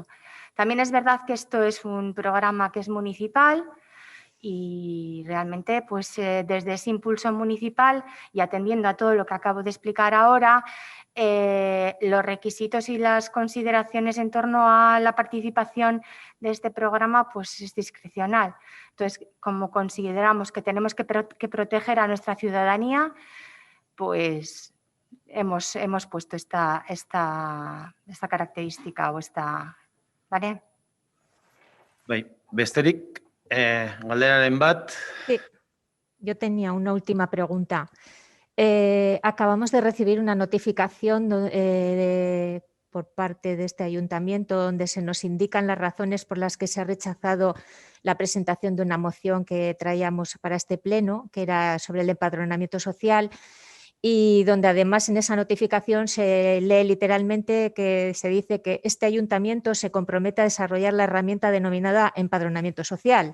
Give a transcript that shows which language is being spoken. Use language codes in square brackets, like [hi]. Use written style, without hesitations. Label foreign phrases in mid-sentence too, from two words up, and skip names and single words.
[es] También es verdad que esto es un programa que es municipal y realmente pues desde ese impulso municipal y atendiendo a todo lo que acabo de explicar ahora, los requisitos y las consideraciones en torno a la participación de este programa pues es discrecional. Entonces, como consideramos que tenemos que proteger a nuestra ciudadanía, pues hemos puesto esta característica o esta... ¿Vale? [eu] Bai, besterik, galderaren bat. [es] Sí, yo tenía una última pregunta. Acabamos de recibir una notificación por parte de este ayuntamiento donde se nos indican las razones por las que se ha rechazado la presentación de una moción que traíamos para este pleno, que era sobre el empadronamiento social, y donde además en esa notificación se lee literalmente que se dice que este ayuntamiento se compromete a desarrollar la herramienta denominada empadronamiento social.